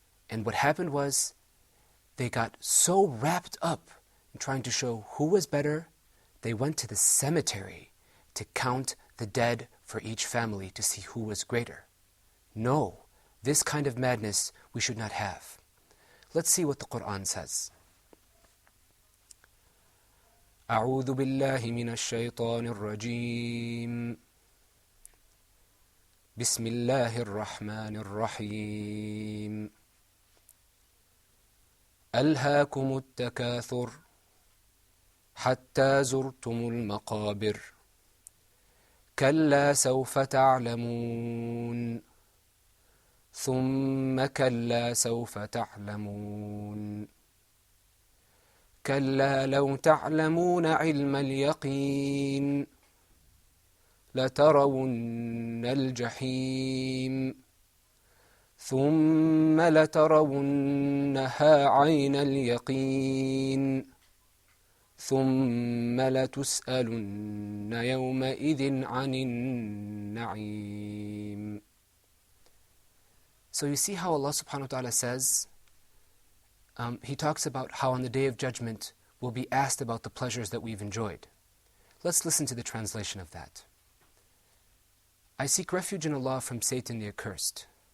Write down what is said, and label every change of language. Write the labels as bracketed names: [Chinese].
[English] And what happened was they got so wrapped up in trying to show who was better, they went to the cemetery to count the dead for each family to see who was greater. No, this kind of madness we should not have. Let's see what the Qur'an says. [Arabic] أعوذ بالله من الشيطان الرجيم بسم الله الرحمن الرحيم ألهاكم التكاثر حتى زرتم المقابر كلا سوف تعلمون ثم كلا سوف تعلمون كلا لو تعلمون علم اليقين لترون الجحيم ثم لترونها عين اليقين ثم لتسألن يومئذ عن النعيم. [English] So you see how Allah subhanahu wa ta'ala says, He talks about how on the Day of Judgment we'll be asked about the pleasures that we've enjoyed. Let's listen to the translation of that. I seek refuge in Allah from Satan the accursed.